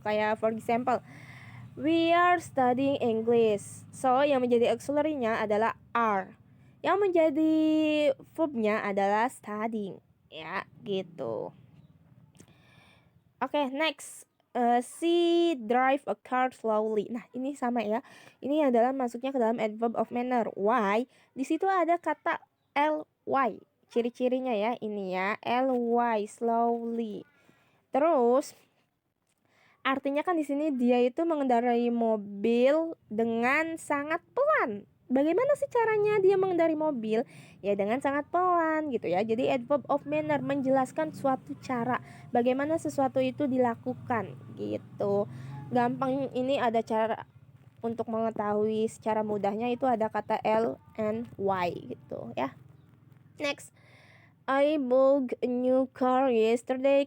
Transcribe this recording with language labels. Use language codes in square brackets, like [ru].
[en] Kayak for example, we are studying English. [id] So, yang menjadi auxiliary-nya adalah are. Yang menjadi verb-nya adalah studying. Ya, gitu. Oke, next. [en] She drive a car slowly. [id] Nah, ini sama ya. Ini adalah masuknya ke dalam adverb of manner. Why? Di situ ada kata ly. Ciri-cirinya ya, ini ya. Ly, slowly. Terus artinya kan di sini dia itu mengendarai mobil dengan sangat pelan. Bagaimana sih caranya dia mengendarai mobil? Ya dengan sangat pelan gitu ya. Jadi adverb of manner menjelaskan suatu cara bagaimana sesuatu itu dilakukan gitu. Gampang, ini ada cara untuk mengetahui secara mudahnya, itu ada kata L and Y gitu ya. [en] Next, I bought a new car yesterday.